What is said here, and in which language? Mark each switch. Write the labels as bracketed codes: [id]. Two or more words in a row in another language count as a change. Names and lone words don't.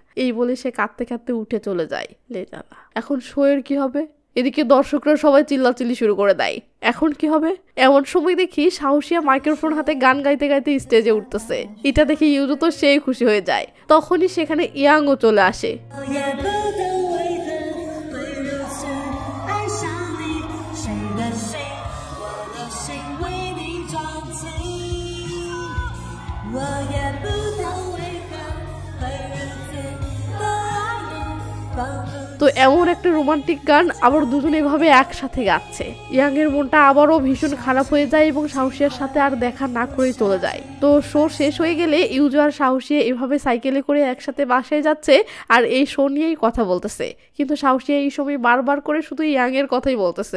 [bn] এই বলে সে কাঁদতে কাঁদতে উঠে চলে যায়। লে জ্বালা, এখন শো এর কি হবে? এদিকে দর্শকরা সবাই চিল্লাচিল্লি শুরু করে দেয়, এখন কি হবে? এমন সময় দেখি সাহসিয়া মাইক্রোফোন হাতে গান গাইতে গাইতে স্টেজে উঠতেছে। এটা দেখে ইউজু তো সেই খুশি হয়ে যায়। তখনই সেখানে ইয়াংও চলে আসে। [zh] 我也不懂为何会如此的爱你，仿佛 [bn] তো এমন একটা রোমান্টিক গান আবার দুজনে এভাবে একসাথে গাচ্ছে। ইয়াং এর মনটা আবারও ভীষণ খারাপ হয়ে যায় এবং সাহসিয়ার সাথে আর দেখা না করে চলে যায়। তো শো শেষ হয়ে গেলে ইউজু আর সাহসিয়া এভাবে সাইকেলে করে একসাথে বাসায় যাচ্ছে আর এই শো নিয়েই কথা বলতেছে। কিন্তু সাহসিয়া এই সময় বারবার করে শুধু ইয়াং এর কথাই বলতেছে।